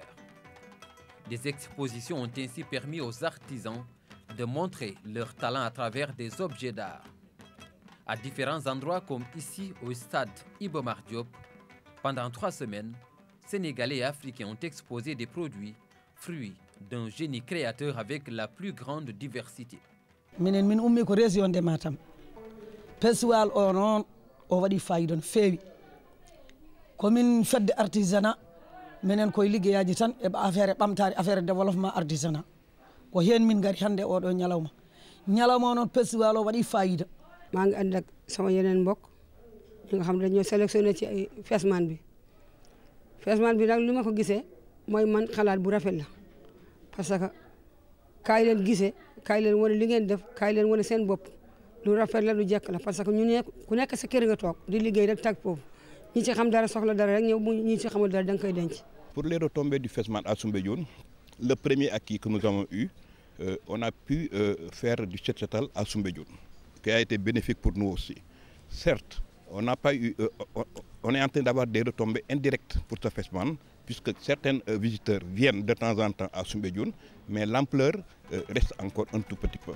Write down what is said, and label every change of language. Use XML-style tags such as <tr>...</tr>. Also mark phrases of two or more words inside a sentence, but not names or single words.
<fr>Des expositions ont ainsi permis aux artisans de montrer leur talent à travers des objets d'art. À différents endroits comme ici au stade Iba Mar Diop, pendant 3 semaines, Sénégalais et Africains ont exposé des produits, fruits d'un génie créateur avec la plus grande diversité.</fr> <ff>minen min ummi ko</ff> <fr>région de Matam</fr> <ff>festival o noon o waɗi fayida no feewi komin fedde artisanat minen koye liggeyaji tan e affaire ɓamtare</ff> <fr>affaire développement artisanat</fr> <ff>ko hen min gari hande oɗo ñalawma o noon festival o waɗi fayida</ff> <wo>maa ngi ànd ak sama yeneen mbokk ñi nga xam ne dañoo sélectionné ci ay Festman bi nag li ma ko gisee mooy man xalaat bu rafet la</wo> <fr>parce que</fr> <wo>kaay leen gisee kaay leen wane li ngeen def kaay leen wane seen bopp lu rafet la lu jekk la</wo> <fr>parce que</fr> <wo>ñu ne ku nekk sa kër nga toog di liggéey rek tag foofu ñi ci xam dara soxla dara rek ñëw ñi ci xamul dara da nga koy denc.</wo> <fr>Pour les retombées du Festman à Soumbédioune, le premier acquis que nous avons eu, on a pu faire du set-setal à Soumbédioune, qui a été bénéfique pour nous aussi. Certes, on n'a pas eu, on est en train d'avoir des retombées indirectes pour ce Festman, puisque certains visiteurs viennent de temps en temps à Soumbédioune, mais l'ampleur reste encore un tout petit peu.</fr>